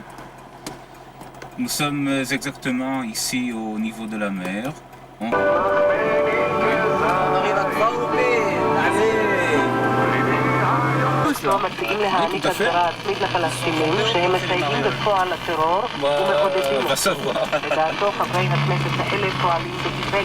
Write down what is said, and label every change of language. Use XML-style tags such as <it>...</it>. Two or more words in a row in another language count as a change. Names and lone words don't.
<fr>Nous sommes exactement ici au niveau de la mer.</fr> <he>מציעים להעניק הגדרה עצמית לפלסטינים שהם מסייעים בפועל לטרור ומעודדים אותו. לדעתו חברי הכנסת האלה פועלים באיוולת.</he>